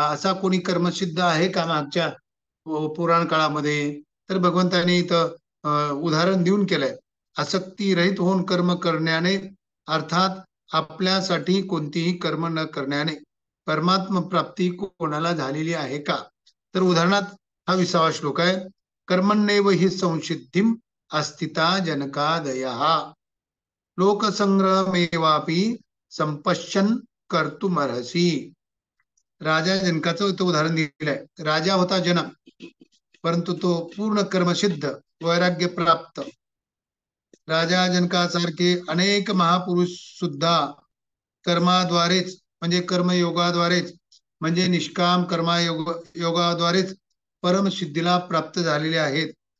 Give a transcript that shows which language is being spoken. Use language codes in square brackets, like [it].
[mr] असा कोणी कर्मसिद्ध आहे का मागच्या पुराण काळामध्ये? तर भगवंताने इथं उदाहरण देऊन केलंय. आसक्ती रहित होऊन कर्म करण्याने, अर्थात आपल्यासाठी कोणतीही कर्म न करण्याने परमात्मा प्राप्ती कोणाला झालेली आहे का? तर उदाहरणात हा 20वा श्लोक आहे. [sa] कर्मण्येव हि संसिद्धिम अस्तिता जनकादयः लोकसंग्रहमेवापि संपश्यन् कर्तुमर्हसि. [mr] राजा जनकाचं इथं उदाहरण दिलंय. राजा होता जनक, परंतु तो पूर्ण कर्मसिद्ध, वैराग्य प्राप्त. राजा जनकासारखे अनेक महापुरुष सुद्धा कर्माद्वारेच, म्हणजे कर्मयोगाद्वारेच, म्हणजे निष्काम योगाद्वारेच परमसिद्धीला प्राप्त झालेले आहेत.